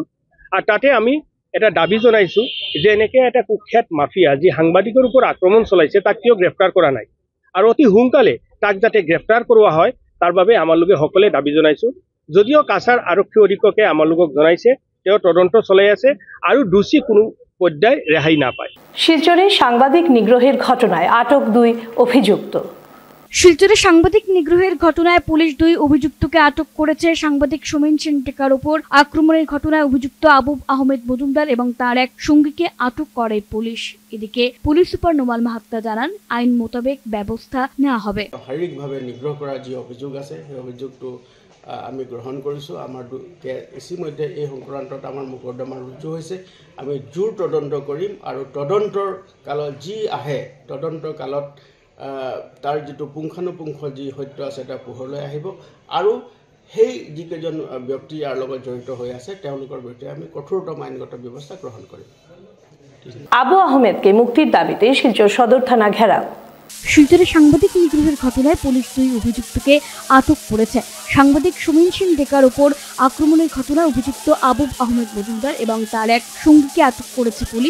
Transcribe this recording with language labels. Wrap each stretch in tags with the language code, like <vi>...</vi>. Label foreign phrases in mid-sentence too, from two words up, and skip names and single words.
<as>আৰু তাতে আমি এটা দাবী জনাইছোঁ যে এনেকৈ এটা কুখ্যাত মাফিয়া যি সাংবাদিকৰ ওপৰত আক্ৰমণ চলাইছে তাক কিয় গ্ৰেপ্তাৰ কৰা নাই, আৰু অতি সোনকালে তাক যাতে গ্ৰেপ্তাৰ কৰোৱা হয় তাৰ বাবে আমালোকে সকলোৱে দাবী জনাইছোঁ। যদিও কাছাৰ আৰক্ষী অধীক্ষকে আমালোকক জনাইছে তেওঁ তদন্ত চলাই আছে আৰু দোষী কোনো পৰ্যায় ৰেহাই নাপায়।</as> <bn>শিলচরে সাংবাদিক নিগ্রহের ঘটনায় আটক 2 অভিযুক্ত। শিলচরে সাংবাদিক নিগ্রহের ঘটনায় পুলিশ 2 অভিযুক্তকে আটক করেছে। সাংবাদিক সোমেন সেন টেকার উপর আক্রমণের ঘটনায় অভিযুক্ত আবুব আহমেদ মজুমদার এবং তার এক সঙ্গীকে আটক করে পুলিশ। এদিকে পুলিশ সুপার নোমাল মাহাত্তা জানান, আইন মোতাবেক ব্যবস্থা নেওয়া হবে।</bn> <as>শারীরিকভাৱে নিগ্ৰহ কৰা যি অভিযোগ আছে সেই অভিযোগটো আমি গ্ৰহণ কৰিছোঁ। আমাৰ ইতিমধ্যে এই সংক্ৰান্তত আমাৰ মোকদ্দমা ৰুজু হৈছে। আমি জোৰ তদন্ত কৰিম আৰু তদন্তৰ কালত যি আহে তদন্তৰ কালত তাৰ যিটো পুংখানুপুংখ যি সত্য আছে এটা পোহৰলৈ আহিব আৰু সেই যিকেইজন ব্যক্তি ইয়াৰ লগত জড়িত হৈ আছে তেওঁলোকৰ বিৰুদ্ধে আমি কঠোৰতম আইনগত ব্যৱস্থা গ্ৰহণ কৰিম।</as> <bn>আবু আহমেদকে মুক্তির দাবিতে শিলচর সদর থানা ঘেরাও। শিলচরে সাংবাদিক নিগ্রহের ঘটনায় পুলিশ 2 অভিযুক্তকে আটক করেছে। সাংবাদিক সোমেন সেন টেকার উপর আক্রমণের ঘটনায় অভিযুক্ত আবুব আহমেদ মজুমদার এবং তার এক সঙ্গীকে আটক করেছে পুলিশ।</bn>